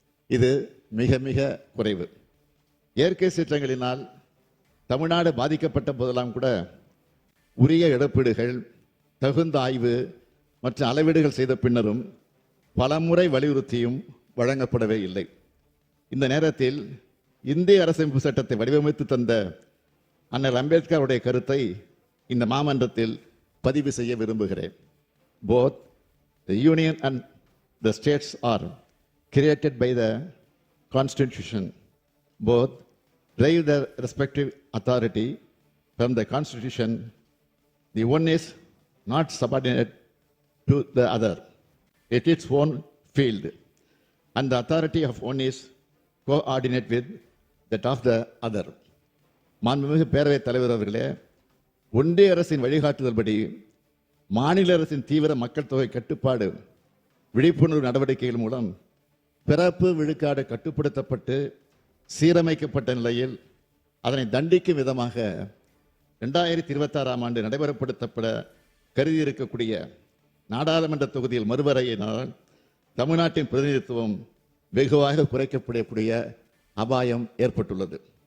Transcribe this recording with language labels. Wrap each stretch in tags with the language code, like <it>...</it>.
<ta>இது மிக மிக குறைவு. இயற்கை சீற்றங்களினால் தமிழ்நாடு பாதிக்கப்பட்ட போதெல்லாம் கூட உரிய இழப்பீடுகள், தகுந்த ஆய்வு மற்றும் அளவீடுகள் செய்த பின்னரும் பலமுறை வலியுறுத்தியும் வழங்கப்படவே இல்லை. இந்த நேரத்தில் இந்திய அரசமைப்பு சட்டத்தை வடிவமைத்து தந்த அண்ணல் அம்பேத்கருடைய கருத்தை இந்த மாமன்றத்தில் பதிவு செய்ய விரும்புகிறேன்.</ta> <en>Both the union and the states are created by the Constitution. Both derive their respective authority from the Constitution. The one is not subordinate to the other. It is its own field, and the authority of one is coordinate with that of the other.</en> <ta>மாண்புமிகு பேரவைத் தலைவர் அவர்களே, ஒன்றிய அரசின் வழிகாட்டுதல்படி மாநில அரசின் தீவிர மக்கள் தொகை கட்டுப்பாடு விழிப்புணர்வு நடவடிக்கைகள் மூலம் பிறப்பு விழுக்காடு கட்டுப்படுத்தப்பட்டு சீரமைக்கப்பட்ட நிலையில் அதனை தண்டிக்கும் விதமாக 2026 ஆண்டு நடைமுறைப்படுத்தப்பட கருதி இருக்கக்கூடிய நாடாளுமன்ற தொகுதியில் மறுவரையினால் தமிழ்நாட்டின் பிரதிநிதித்துவம் வெகுவாக குறைக்கப்படக்கூடிய அபாயம் ஏற்பட்டுள்ளது.</ta>